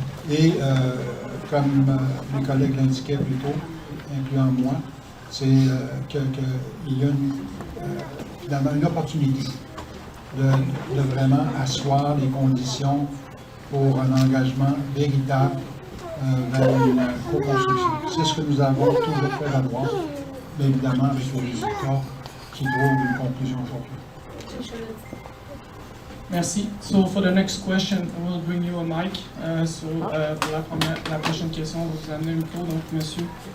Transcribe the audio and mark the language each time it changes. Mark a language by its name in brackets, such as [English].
[French] Et comme mes collègues l'indiquaient plus tôt, incluant moi, c'est qu'il y a finalement une opportunité de vraiment asseoir les conditions pour un engagement véritable vers une co-construction. C'est ce que nous avons toujours fait à droite, mais évidemment avec les résultats qui trouvent une conclusion aujourd'hui. Merci. [English] So for the next question, I will bring you a mic. [French] Pour la prochaine question, on va vous amener un micro, donc monsieur.